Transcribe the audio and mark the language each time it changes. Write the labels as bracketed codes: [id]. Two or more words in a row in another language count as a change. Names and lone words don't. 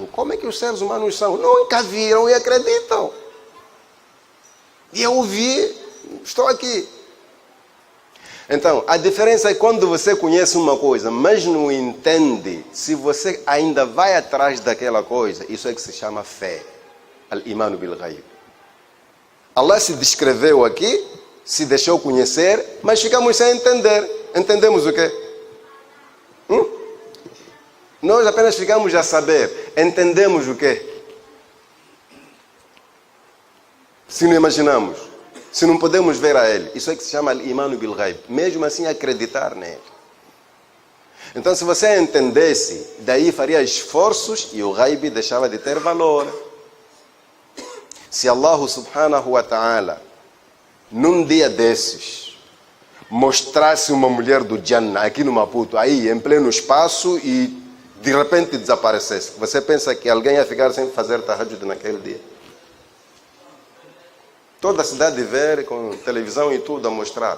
[pt] Como é que os seres humanos são? Nunca viram e acreditam. E eu vi, estou aqui. Então, a diferença é quando você conhece uma coisa, mas não entende, se você ainda vai atrás daquela coisa, isso é que se chama fé. [ar] الإيمان بالغيب. [pt] Allah se descreveu aqui, se deixou conhecer, mas ficamos sem entender. Entendemos o quê? Nós apenas ficamos a saber. Entendemos o quê? Se não imaginamos, se não podemos ver a ele, isso é que se chama [ar] إيمان بالغيب. [pt] Mesmo assim acreditar nele. Então se você entendesse, daí faria esforços e o Ghaib deixava de ter valor. Se Allah [ar] سبحانه وتعالى, [pt] num dia desses, mostrasse uma mulher do Jannah aqui no Maputo, aí em pleno espaço e de repente desaparecesse, você pensa que alguém ia ficar sem fazer tahajjud naquele dia? Toda a cidade ver com televisão e tudo a mostrar.